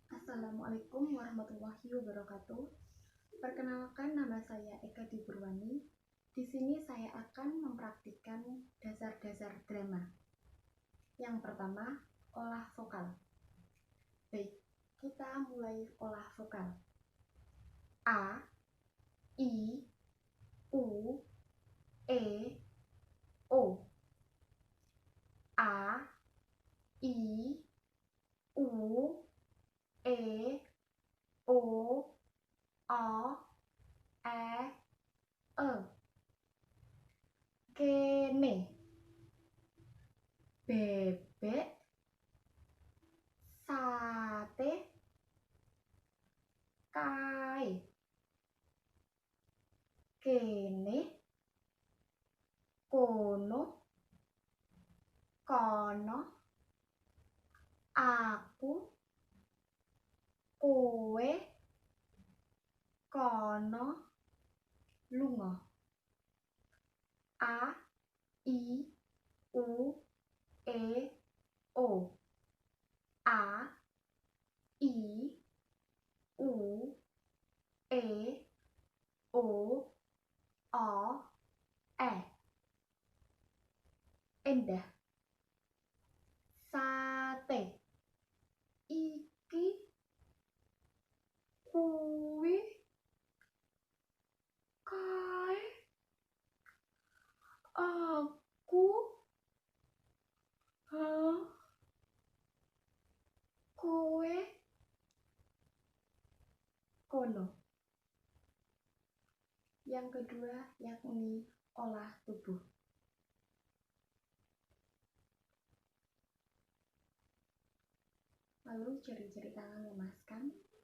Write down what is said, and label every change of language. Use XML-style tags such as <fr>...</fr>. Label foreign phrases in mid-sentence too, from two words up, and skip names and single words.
<id>Assalamualaikum warahmatullahi wabarakatuh. Perkenalkan, nama saya Eka Diburwani. Di sini saya akan mempraktikkan dasar-dasar drama. Yang pertama, olah vokal. Baik, kita mulai olah vokal. A, I, U, E, O. A, I, U, E, O, O, E,</id> <jv>kene, bebek, sate, kae, kene, kono, kono, aku, kowe, kono, lunga. A, I, U, E, O. A, I, U, E, O, E. Endah. Sate. Iki, kuwi, kae, aku, kowe, kono.</jv> <id>Yang kedua yakni olah tubuh. Lalu ciri-ciri tangan memaskan.</id>